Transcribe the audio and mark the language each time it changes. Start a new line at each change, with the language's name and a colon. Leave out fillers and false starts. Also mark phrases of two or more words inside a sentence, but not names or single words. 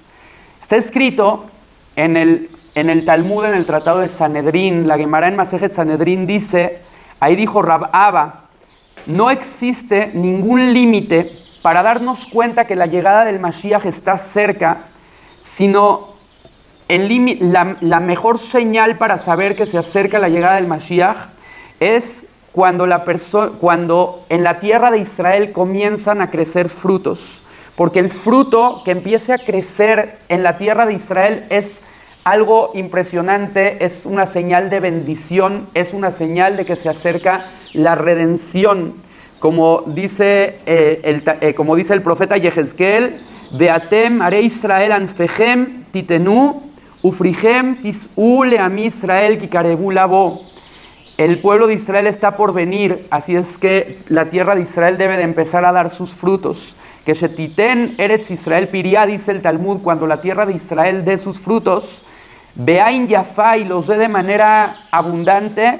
Spanish: Está escrito en el Talmud, en el Tratado de Sanedrín, la Gemara en Masejet Sanedrín dice, ahí dijo Rab Abba, no existe ningún límite para darnos cuenta que la llegada del Mashiach está cerca, sino la mejor señal para saber que se acerca la llegada del Mashiach es cuando en la tierra de Israel comienzan a crecer frutos. Porque el fruto que empiece a crecer en la tierra de Israel es algo impresionante, es una señal de bendición, es una señal de que se acerca la redención. Como dice el profeta Yehezkel,
Hebrew: ואתם הרי ישראל ענפכם תתנו ופריכם תשאו לעמי ישראל כי קרבו לבוא.
Spanish: El pueblo de Israel está por venir, así es que la tierra de Israel debe de empezar a dar sus frutos.
Hebrew: שתתן ארץ ישראל פריה,
Spanish: dice el Talmud, cuando la tierra de Israel dé sus frutos,
Hebrew: בעין יפה,
Spanish: y los dé de manera abundante.